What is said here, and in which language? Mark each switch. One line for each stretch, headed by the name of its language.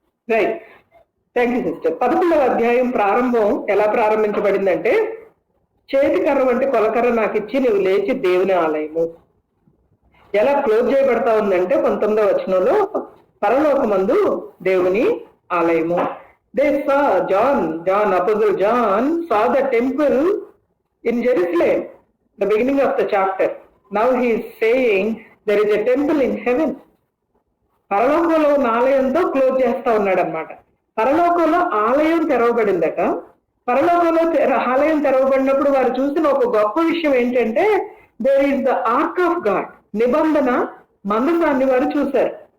English: Right, thank you sister.
Telugu: 11వ అధ్యాయం ప్రారంభం ఎలా ప్రారంభించబడిందంటే, చేతికర్ర వంటి కొలకర్ర నాకు ఇచ్చి నువ్వు లేచి దేవుని ఆలయము. ఎలా క్లోజ్ చేయబడతా ఉందంటే 19వ వచనంలో, పరలోకమందు దేవుని ఆలయము.
English: They saw John, Apostle John saw the temple in Jerusalem, the beginning of the chapter. Now he is saying there is a temple in heaven.
Telugu: పరలోకంలో ఉన్న ఆలయంతో క్లోజ్ చేస్తా ఉన్నాడు అనమాట. పరలోకంలో ఆలయం తెరవబడిందట. పరలోకంలో ఆలయం తెరవబడినప్పుడు వారు చూసిన ఒక గొప్ప విషయం ఏంటంటే,
English: there is the ark of God,
Telugu: నిబంధన మందసాన్ని వారు చూశారు.